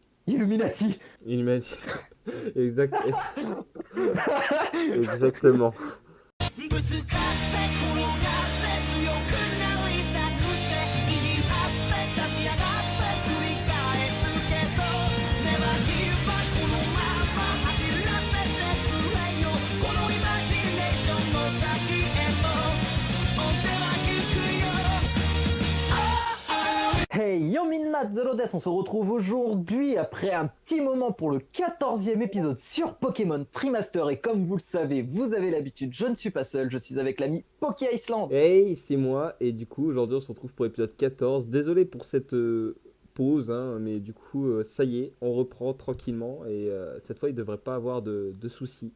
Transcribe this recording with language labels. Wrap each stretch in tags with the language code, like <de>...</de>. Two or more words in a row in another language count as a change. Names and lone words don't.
<fr>Illuminati. Il m'a dit. Exact. Exactement.</fr> <ja>ぶつかって転がって強くなりたくて意地張って立ち上がって繰り返すけど</ja> <en>Never give up</en> <ja>このまま走らせてくれよこのイマジネーションの先へと追っては行くよ</ja> <en>Hey yo minna Zero Death,</en> <fr>on se retrouve aujourd'hui après un petit moment pour le 14e épisode sur Pokémon Trimaster et comme vous le savez, vous avez l'habitude, je ne suis pas seul, je suis avec l'ami Poké Iceland. Hey, c'est moi, et du coup, aujourd'hui, on se retrouve pour l'épisode 14. Désolé pour cette pause, hein, mais du coup, ça y est, on reprend tranquillement, et cette fois, il devrait pas avoir de soucis.</fr>